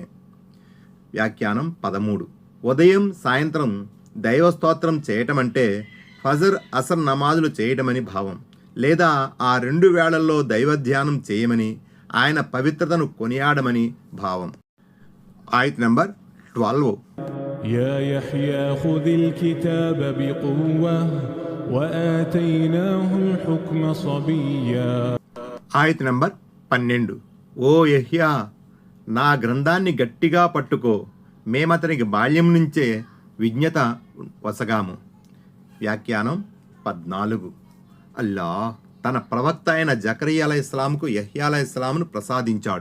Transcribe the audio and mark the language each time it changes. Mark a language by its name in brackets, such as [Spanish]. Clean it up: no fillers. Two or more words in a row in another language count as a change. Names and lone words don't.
[Telugu] వ్యాఖ్యానం 13. ఉదయం సాయంత్రం దైవస్తోత్రం చేయటం అంటే ఫజర్ అసర్ నమాజులు చేయటమని భావం, లేదా ఆ 2 వేళల్లో దైవధ్యానం చేయమని, ఆయన పవిత్రతను కొనియాడమని భావం. ఆయత్ నంబర్ 12. [Arabic] يا يحيى خذ الكتاب بقوة وآتيناه الحكم صبيا. [Telugu] ఆయత్ నంబర్ 12. ఓ యెహ్యా, నా గ్రంథాన్ని గట్టిగా పట్టుకో, మేమతనికి బాల్యం నుంచే విజ్ఞత వసగాము. వ్యాఖ్యానం 14. అల్లాహ్ తన ప్రవక్త అయిన జకరియా అలైహిస్సలాంకు యెహ్యా అలైహిస్సలాంను ప్రసాదించాడు.